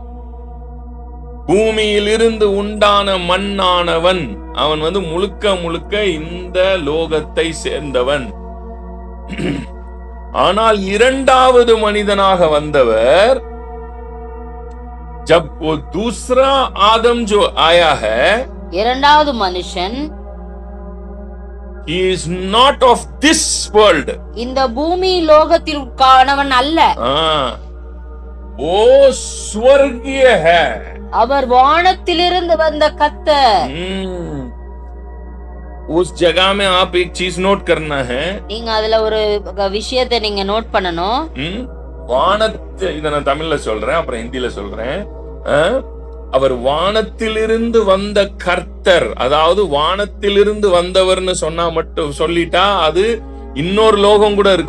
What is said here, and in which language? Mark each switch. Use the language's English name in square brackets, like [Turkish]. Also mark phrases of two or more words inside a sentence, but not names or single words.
[Tamil] பூமியிலிருந்து உண்டான மண்ணானவன். அவன் முழுக்க இந்த லோகத்தை சேர்ந்தவன். ஆனால் இரண்டாவது மனிதனாக வந்தவர், [Hindi] जब वो दूसरा आदम जो आया है, [Tamil] இரண்டாவது மனுஷன், [English] he is not of this world. [Tamil] இந்த பூமி லோகத்தில் காணவன் அல்ல. [Hindi] वो स्वर्गीय है. [Tamil] அவர் வானத்திலிருந்து வந்த கர்த்தர். [Hindi] उस जगह में आप एक चीज नोट करना है. [Tamil] நீங்க அதுல ஒரு விஷயத்தை நீங்க நோட் பண்ணணும். வானத்தில், இத நான் தமிழ்ல சொல்றேன், அப்புறம் ஹிந்தில சொல்றேன். அவர் வானத்திலிருந்து வந்த கர்த்தர், அதாவது வானத்திலிருந்து வந்தவர்னு சொன்னா மட்டும் சொல்லிட்டா அது இன்னொரு லோகம் கூட இருக்கு.